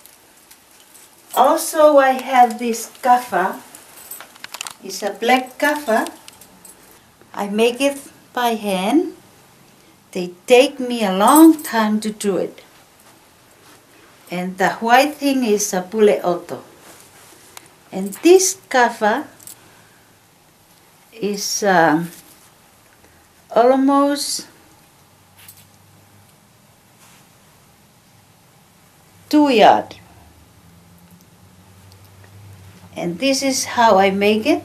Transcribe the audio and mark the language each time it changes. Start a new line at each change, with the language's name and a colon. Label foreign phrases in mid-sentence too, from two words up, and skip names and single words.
English: Also I have this kafa. It's a black kafa. I make it by hand. They take me a long time to do it. And the white thing is a
Tongan: pule oto.
English: And this kafa is almost 2 yards. And this is how I make it.